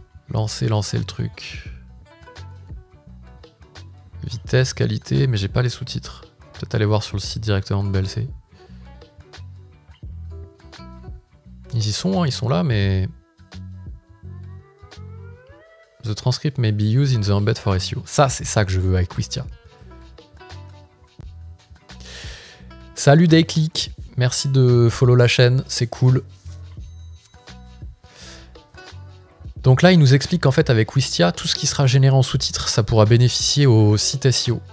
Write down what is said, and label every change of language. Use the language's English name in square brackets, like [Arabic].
[French] Lancer le truc. Vitesse, qualité, mais j'ai pas les sous-titres. Peut-être aller voir sur le site directement de BLC. Ils y sont, hein, ils sont là, mais... [English] The transcript may be used in the embed for SEO. [French] Ça, c'est ça que je veux avec Wistia. Salut Dayclick, merci de follow la chaîne, c'est cool. Donc là, il nous explique qu'en fait, avec Wistia, tout ce qui sera généré en sous-titres, ça pourra bénéficier au site SEO.